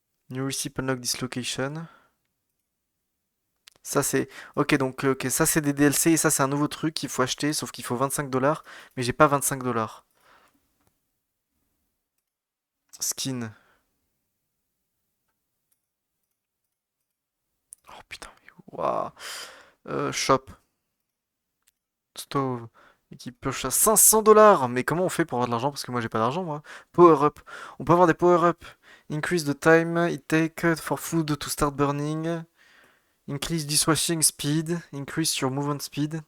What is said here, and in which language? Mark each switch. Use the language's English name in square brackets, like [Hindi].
[English] New recipe unlock this location. [French] Ça, c'est. Ok, donc, ok, ça, c'est des DLC et ça, c'est un nouveau truc qu'il faut acheter, sauf qu'il faut 25 $. Mais j'ai pas 25 $. [English] Skin. [French] Oh putain, mais waouh. Shop. Stove. Équipe pioche à 500 $. Mais comment on fait pour avoir de l'argent? Parce que moi j'ai pas d'argent moi. Power up. On peut avoir des power up. [English] Increase the time it take for food to start burning. Increase dishwashing speed. Increase your movement speed.